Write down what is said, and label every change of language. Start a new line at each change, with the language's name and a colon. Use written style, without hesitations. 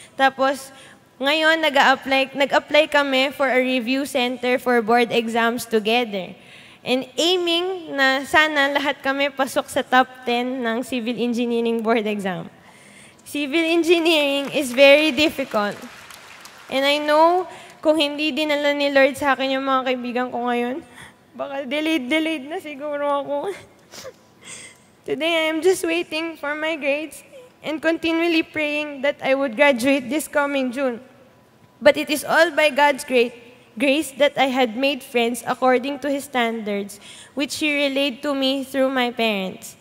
Filipino: Tapos, ngayon,
English: nag-apply kami for a review center for board exams together. And aiming
Filipino: na sana lahat kami pasok sa top 10 ng civil engineering board exam.
English: Civil engineering is very difficult. And I know,
Filipino: kung hindi dinala ni Lord sa akin yung mga kaibigan ko ngayon, baka delayed na siguro ako.
English: Today, I am just waiting for my grades and continually praying that I would graduate this coming June. But it is all by God's grace that I had made friends according to His standards, which He relayed to me through my parents.